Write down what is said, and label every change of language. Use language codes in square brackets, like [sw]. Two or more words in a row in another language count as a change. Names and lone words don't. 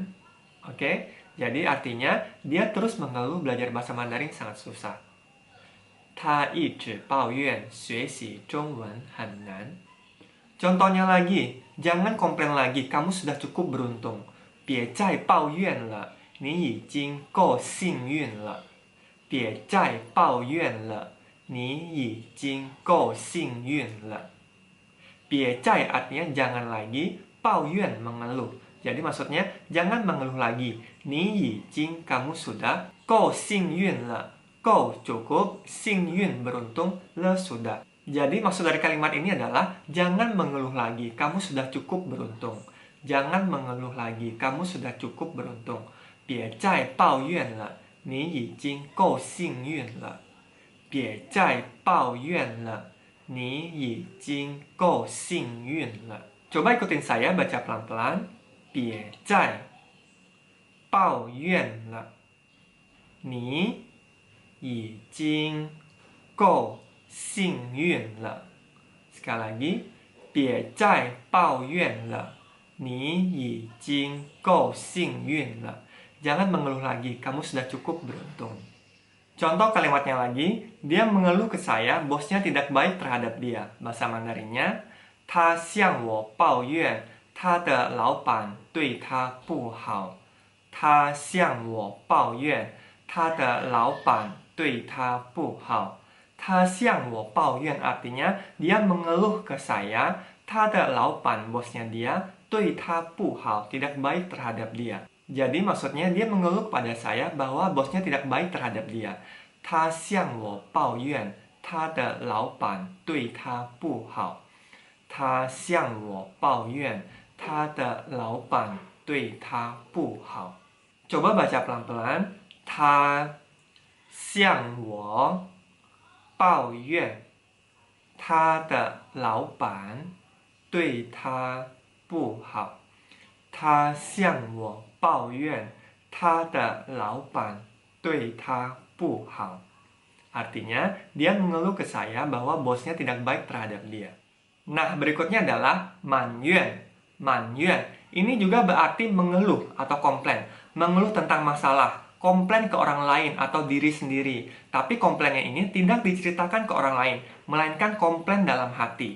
[id] Oke, jadi artinya dia terus mengeluh belajar bahasa Mandarin sangat susah. [zh] 他一直抱怨学习中文很难. [id] Contohnya lagi, jangan komplain lagi, kamu sudah cukup beruntung. [zh] 别再抱怨了，你已经够幸运了。别再抱怨了，你已经够幸运了。别再 [id] artinya jangan lagi, 抱怨 mengeluh. Jadi maksudnya jangan mengeluh lagi. [zh] 你已经 [id] kamu sudah, [zh] 够幸运了. [id] 够 cukup, 幸运 beruntung, 了 sudah. Jadi maksud dari kalimat ini adalah jangan mengeluh lagi, kamu sudah cukup beruntung. Jangan mengeluh lagi, kamu sudah cukup beruntung. [zh] 别再抱怨了，你已经够幸运了。别再抱怨了，你已经够幸运了。 [id] Coba ikutin saya baca pelan-pelan. [zh] 别再抱怨了，你已经够幸运了。 [id] Sekali lagi, [zh] 别再抱怨了，你已经够幸运了. [id] Jangan mengeluh lagi, kamu sudah cukup beruntung. Contoh kalimatnya lagi, dia mengeluh ke saya, bosnya tidak baik terhadap dia. Bahasa Mandarinnya, [zh] 他向我抱怨他的老板对他不好. 他向我抱怨他的老板对他不好。他向我抱怨 [id] artinya dia mengeluh ke saya, [zh] 他的老板 [id] bosnya dia [zh] 对他不好, [id] tidak baik terhadap dia. Jadi maksudnya dia mengeluh kepada saya bahwa bosnya tidak baik terhadap dia. [zh] 他向我抱怨他的老板对他不好。他向我抱怨他的老板对他不好。 [id] Coba baca pelan-pelan. [zh] 他向我抱怨他的老板对他不好。他向我抱怨他的老板对他不好。 [id] Artinya, dia mengeluh ke saya bahwa bosnya tidak baik terhadap dia. Nah, berikutnya adalah manyuan. Manyuan. Ini juga berarti mengeluh atau komplain. Mengeluh tentang masalah, komplain ke orang lain atau diri sendiri. Tapi komplainnya ini tidak diceritakan ke orang lain, melainkan komplain dalam hati.